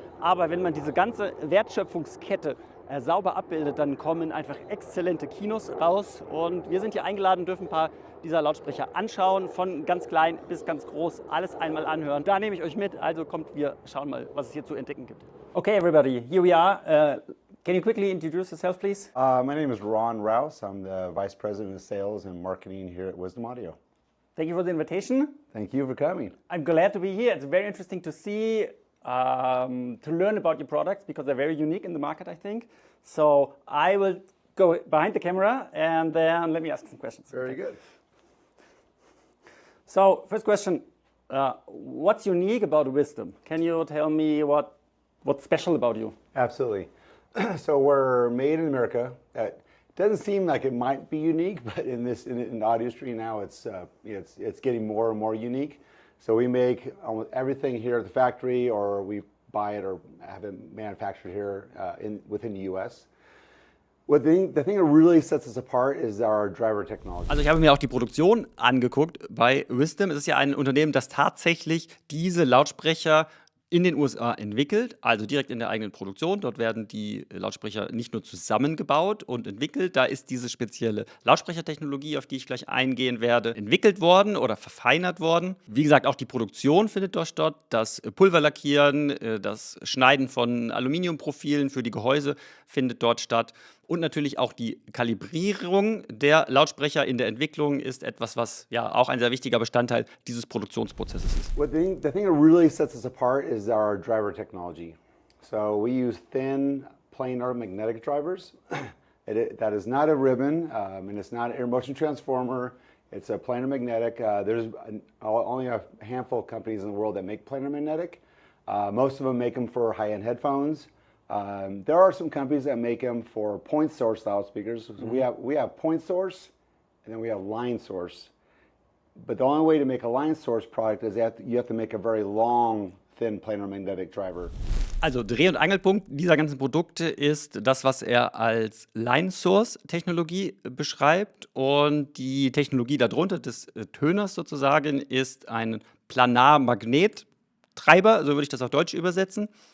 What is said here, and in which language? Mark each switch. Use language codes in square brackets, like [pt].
[de] Aber wenn man diese ganze Wertschöpfungskette sauber abbildet, dann kommen einfach exzellente Kinos raus. Und wir sind hier eingeladen, dürfen ein paar dieser Lautsprecher anschauen, von ganz klein bis ganz groß, alles einmal anhören. Da nehme ich euch mit, also kommt, wir schauen mal, was es hier zu entdecken gibt. [en] Okay, everybody, here we are. Can you quickly introduce yourself, please? My name is Rouse. I'm the Vice President of Sales and Marketing here at Wisdom Audio. Thank you for the invitation. Thank you for coming. I'm glad to be here. It's very interesting to see, to learn about your products because they're very unique in the market, I think. So I will go behind the camera and then let me ask some questions. Very good. So first question, what's unique about Wisdom? Can you tell me what's special about you? Absolutely. So we're made in America. It doesn't seem like it might be unique, but in the audio industry now, it's getting more and more unique. So we make almost everything here at the factory, or we buy it or have it manufactured here within the U.S. The thing that really sets us apart is our driver technology. [de] Also ich habe mir auch die Produktion angeguckt bei Wisdom. Es ist ja ein Unternehmen, das tatsächlich diese Lautsprecher in den USA entwickelt, also direkt in der eigenen Produktion. Dort werden die Lautsprecher nicht nur zusammengebaut und entwickelt, da ist diese spezielle Lautsprechertechnologie, auf die ich gleich eingehen werde, entwickelt worden oder verfeinert worden. Wie gesagt, auch die Produktion findet dort statt, das Pulverlackieren, das Schneiden von Aluminiumprofilen für die Gehäuse findet dort statt. Und natürlich auch die Kalibrierung der Lautsprecher in der Entwicklung ist etwas, was ja auch ein sehr wichtiger Bestandteil dieses Produktionsprozesses ist. [en] The thing that really sets us apart is our driver technology. So we use thin, planar magnetic drivers. That is not a ribbon, and it's not an air motion transformer. It's a planar magnetic. There's only a handful of companies in the world that make planar magnetic. Most of them make them for high-end headphones. There are some companies that make them for point source loudspeakers. So we have point source, and then we have line source. But the only way to make a line source product is you have to make a very long, thin planar magnetic driver. [de] Also Dreh- und Angelpunkt dieser ganzen Produkte ist das, was er als Line-Source-Technologie beschreibt. Und die Technologie darunter, des Töners sozusagen, ist ein Planar-Magnettreiber, so würde ich das auf Deutsch übersetzen.